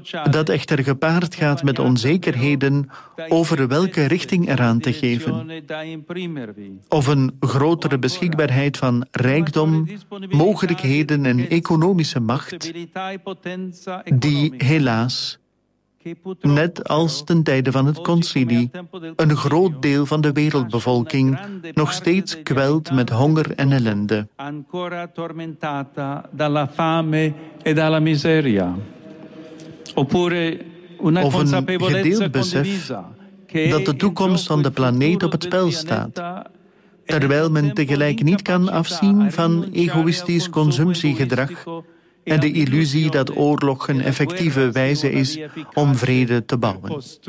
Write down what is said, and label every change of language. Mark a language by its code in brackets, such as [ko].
[nl] dat echter gepaard gaat met onzekerheden over welke richting eraan te geven, of een grotere beschikbaarheid van rijkdom, mogelijkheden en economische macht, die helaas, net als ten tijde van het concilie, een groot deel van de wereldbevolking nog steeds kwelt met honger en ellende. [it] Ancora tormentata dalla fame e dalla miseria. Oppure una consapevolezza [nl] dat de toekomst van de planeet op het spel staat, terwijl men tegelijk niet kan afzien van egoïstisch consumptiegedrag en de illusie dat oorlog een effectieve wijze is om vrede te bouwen.